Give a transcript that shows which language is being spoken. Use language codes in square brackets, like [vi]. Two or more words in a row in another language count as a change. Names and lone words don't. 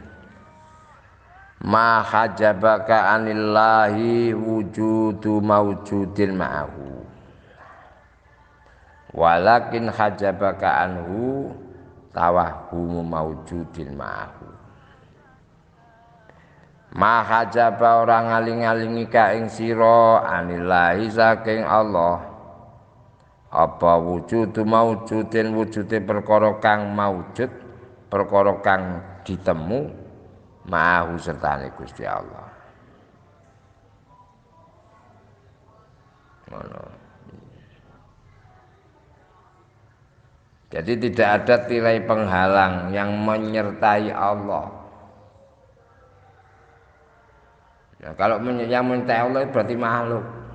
[ar] ما حجبك عن الله وجود موجود معه، ولكن حجبك عنه توهم موجود معه. ما حجب [jv] orang ngaling-alingi ka ing sira anillahi saking Allah apa [ar] وجود موجود, [jv] wujude perkara kang maujud, perkara kang ditemu, ma'ahu sertane Gusti Allah. [id] Jadi tidak ada tirai penghalang yang menyertai Allah. Nah, kalau yang menyertai Allah berarti makhluk.